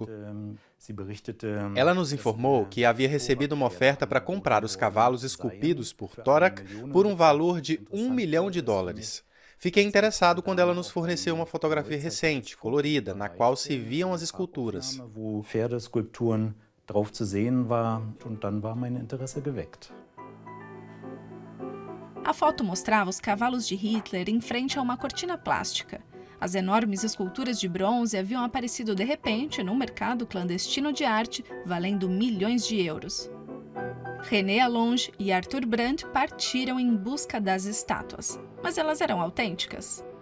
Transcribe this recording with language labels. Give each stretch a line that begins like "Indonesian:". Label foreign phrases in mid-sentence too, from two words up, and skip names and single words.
Portuguese: Ela nos informou que havia recebido uma oferta para comprar os cavalos esculpidos por Thorak por um valor de $1 milhão. Fiquei interessado quando ela nos forneceu uma fotografia recente, colorida, na qual se viam as esculturas.
German: drauf zu sehen war, und dann war mein Interesse geweckt.
Portuguese: A foto mostrava os cavalos de Hitler em frente a uma cortina plástica. As enormes esculturas de bronze haviam aparecido de repente num mercado clandestino de arte, valendo milhões de euros. René Allonge e Arthur Brandt partiram em busca das estátuas, mas elas eram autênticas.